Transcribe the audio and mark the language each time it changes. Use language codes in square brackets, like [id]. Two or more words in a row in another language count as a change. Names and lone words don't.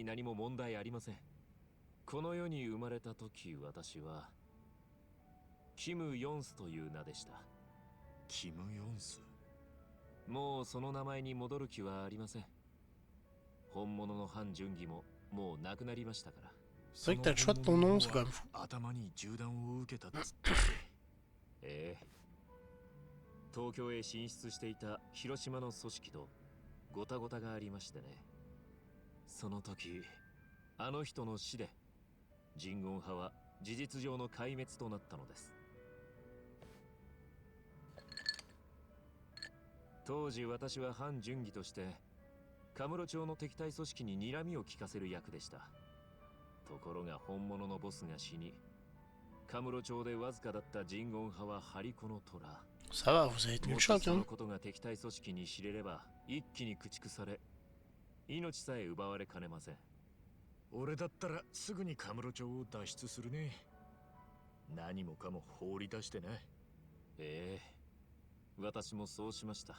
[ja] 別に何も問題ありません。 この世に生まれた時、私はキム・ヨンスという名でした。キム・ヨンス。もうその名前に戻る気はありません。本物のハン・ジュンギももう亡くなりましたから。 [fr] C'est vrai que t'as le choix de ton nom, c'est quand même fou. [ja] 頭に銃弾を受けたっつって。ええ。東京へ進出していた広島の組織とごたごたがありましてね。その時、あの人の死でジンゴン派は事実上の壊滅となったのです。当時私は反準義としてカムロ町の敵対組織に睨みを利かせる役でした。ところが本物のボスが死に、カムロ町でわずかだったジンゴン派はハリコの虎。 [fr] Ça va, vous avez tenu le choc, [ja] そ [fr] hein. [ja] のことが敵対組織に知れれば一気に駆逐され、命さえ奪われかねません。俺だったらすぐにカムロ町を脱出するね。何もかも放り出してな。ええ、私もそうしました。